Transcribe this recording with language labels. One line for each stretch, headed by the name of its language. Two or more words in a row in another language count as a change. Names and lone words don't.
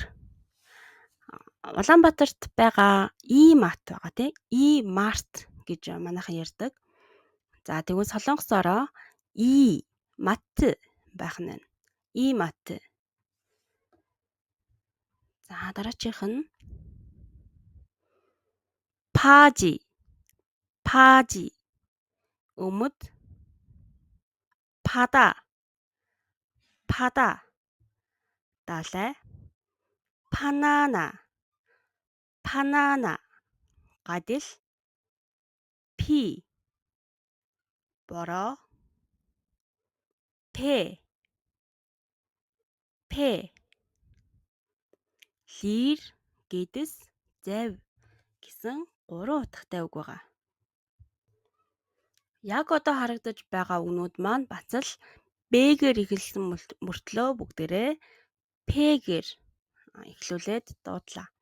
Mongolian: Улаанбаатарт байгаа И-март байгаа тий. И-март гэж манайхан ярьдаг. За тэгвэл солонгосоороо И-мат байх нь байна. И-мат. За дараачих нь 파지. өмд. 바다. далай. 바나나. 바나나 гадил 피 бороо пэ лир гэдэс зав гэсэн 3 утгатай үг байгаа. Яг одоо харагдаж байгаа үгнүүд маань бас л б-гээр эхэлсэн мөртлөө бүгдээрээ п-гээр эхлүүлээд дуудлаа.